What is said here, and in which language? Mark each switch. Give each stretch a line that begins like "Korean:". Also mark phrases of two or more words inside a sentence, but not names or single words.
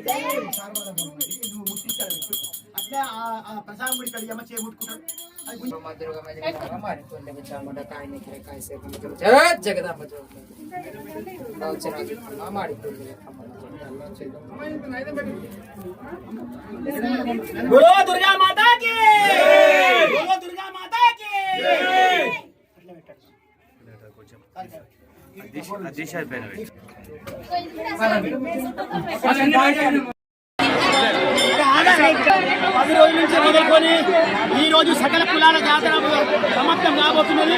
Telugu: జగదాంబ
Hindi: बोलो दुर्गा माता की, बोलो दुर्गा माता की.
Telugu: పది రోజుల నుంచి మొదలుకొని ఈ రోజు సకల కులాల జాతర సమాప్తం కాబోతున్నది.